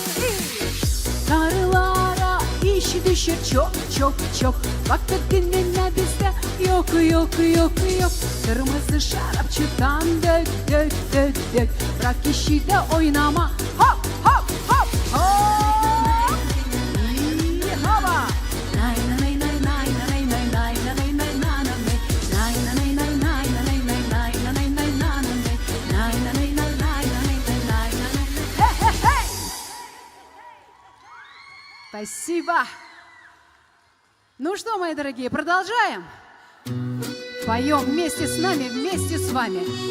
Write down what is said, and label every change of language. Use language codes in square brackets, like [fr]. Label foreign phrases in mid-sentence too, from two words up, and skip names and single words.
[gag] Karılara iş düşür çok çok çok. Vakit dinlenme bizde yok yok yok yok. Kırmızı şarapçıktan dök dök dök dök. Bırak işi de oynama. Hop hop hop hop. İyi hava. [ru] Спасибо. Ну что, мои дорогие, продолжаем? Поем вместе с нами, вместе с вами.